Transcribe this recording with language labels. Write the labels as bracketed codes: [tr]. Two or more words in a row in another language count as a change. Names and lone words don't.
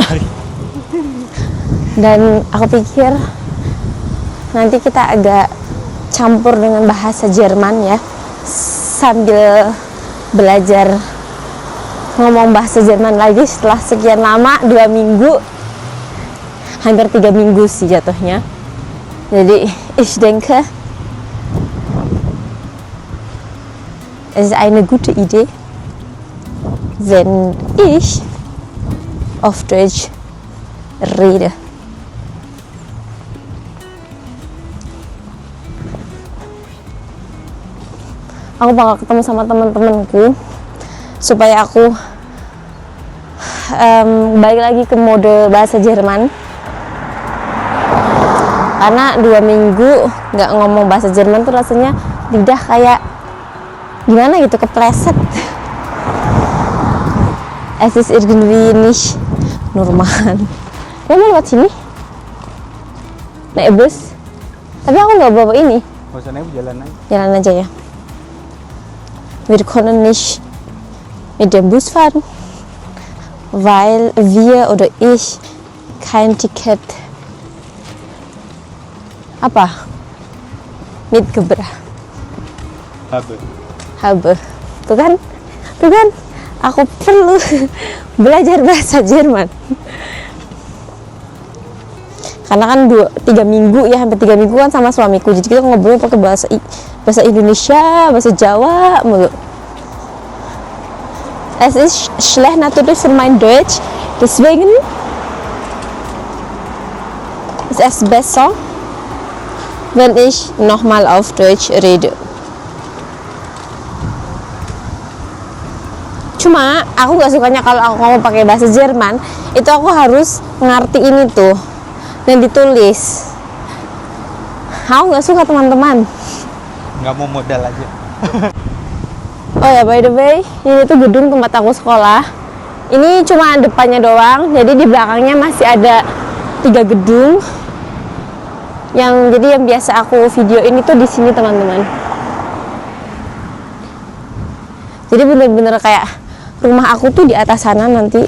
[id] Dan aku pikir nanti kita agak campur dengan bahasa Jerman ya, sambil belajar ngomong bahasa Jerman lagi setelah sekian lama, 2 minggu, hampir 3 minggu sih jatuhnya. [de] Jadi ich denke es ist eine gute Idee, wenn ich auf Deutsch rede. [id] Aku bakal ketemu sama teman-temanku supaya aku balik lagi ke mode bahasa Jerman, karena 2 minggu nggak ngomong bahasa Jerman tuh rasanya lidah kayak gimana gitu, kepleset. [de] Es ist irgendwie nicht normal. [id] Kamu mau lewat sini? naik bus. Tapi aku nggak bawa ini. Gak usah naik, jalan aja. Jalan aja ya. [de] Wir können nicht mit dem Bus fahren, weil wir oder ich kein Ticket apa mitgebracht habe. [id] Tuh kan, aku perlu belajar bahasa Jerman. Karena kan 3 minggu ya, hampir 3 minggu kan sama suamiku, jadi kita ngobrol pakai bahasa Indonesia, bahasa Jawa mulu. [de] Es ist schlecht natürlich für mein Deutsch, deswegen ist es besser, wenn ich nochmal auf Deutsch rede. [id] Cuma aku nggak sukanya kalau aku ngomong pakai bahasa Jerman, itu aku harus ngertiin itu dan ditulis. Aku nggak suka, teman-teman. Nggak mau modal aja. Oh ya, [en] by the way, [id] ini tuh gedung tempat aku sekolah. Ini cuma depannya doang, jadi di belakangnya masih ada 3 gedung. Jadi yang biasa aku video ini tuh di sini, teman-teman. Jadi bener-bener kayak rumah aku tuh di atas sana nanti.